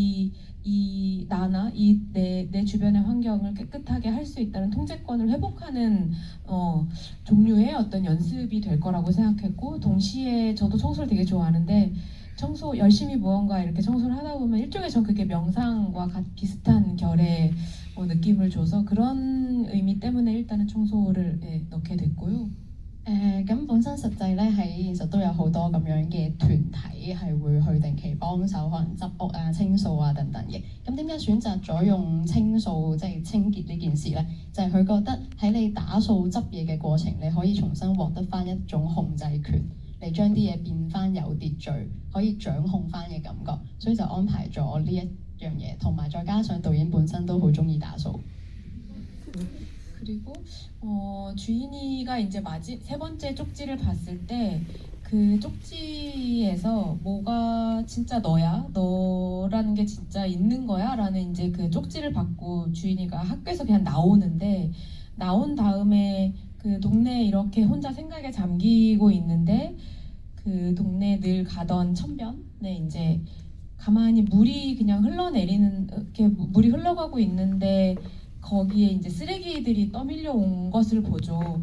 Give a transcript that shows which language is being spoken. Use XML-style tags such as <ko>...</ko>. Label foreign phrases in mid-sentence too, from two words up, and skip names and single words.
<ko>나나 내 주변의 환경을 깨끗하게 할 수 있다는 통제권을 회복하는 종류의 어떤 연습이 될 거라고 생각했고 동시에 저도 청소를 되게 좋아하는데 청소 열심히 무언가 이렇게 청소를 하다 보면 일종의 그게 명상과 비슷한 결의 느낌을 줘서 그런 의미 때문에 일단은 청소를 넣게 됐고요.</ko> <yue>咁本身實際咧喺現實都有好多咁樣嘅團體係會去定期幫手，可能執屋啊、清掃啊等等嘅。咁點解選擇咗用清掃即係清潔呢件事呢？就係佢覺得喺你打掃執嘢嘅過程，你可以重新獲得翻一種控制權，嚟將啲嘢變翻有秩序，可以掌控翻嘅感覺，所以就安排咗呢一樣嘢，同埋再加上導演本身都好中意打掃。</yue> <ko>그리고 주인이가 이제 세 번째 쪽지를 봤을 때 그 쪽지에서 뭐가 진짜 너야? 너라는 게 진짜 있는 거야? 라는 이제 그 쪽지를 받고 주인이가 학교에서 그냥 나오는데 나온 다음에 그 동네에 이렇게 혼자 생각에 잠기고 있는데 그 동네에 늘 가던 천변에 이제 가만히 물이 그냥 흘러내리는 이렇게 물이 흘러가고 있는데 거기에 이제 쓰레기들이 떠밀려 온 것을 보죠.</ko>